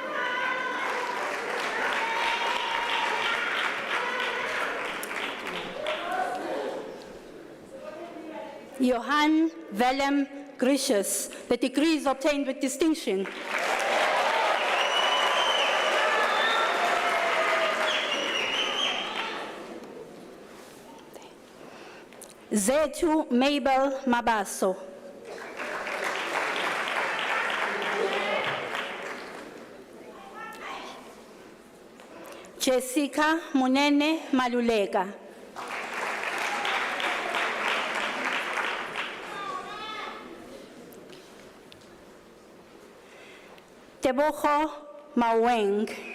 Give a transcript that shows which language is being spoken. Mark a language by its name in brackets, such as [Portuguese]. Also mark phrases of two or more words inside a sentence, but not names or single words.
[English] Johann Willem Gricius, the degrees obtained with distinction. Zetu Mabel Mabaso. Jessica Munene Maluleka. Teboho Maweng.